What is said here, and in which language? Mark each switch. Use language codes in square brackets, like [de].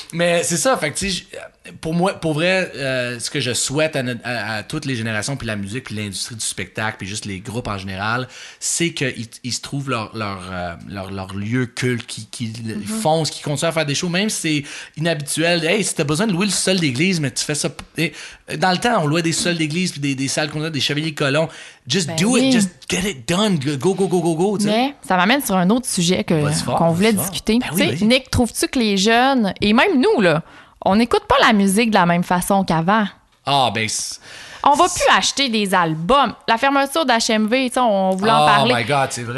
[fr] Mais c'est ça, fait que, tu sais, pour moi, pour vrai, ce que je souhaite à toutes les générations, puis la musique, puis l'industrie du spectacle, puis juste les groupes en général, c'est qu'ils se trouvent leur lieu culte, qu'ils font, qu'ils continuent à faire des shows, même si c'est inhabituel. Hey, si t'as besoin de louer le sol d'église, mais tu fais ça. Dans le temps, on louait des sols d'église, puis des salles qu'on a, des chevaliers colons. [en] Just do it, just get it done. Go. [fr] T'sais. Mais ça m'amène sur un autre sujet qu'on voulait discuter. Ben oui, Nick, trouves-tu que les jeunes, et même nous, là, on n'écoute pas la musique de la même façon qu'avant. Ah, ben... On va plus acheter des albums. La fermeture d'HMV, on voulait en parler. Oh my God, c'est vrai,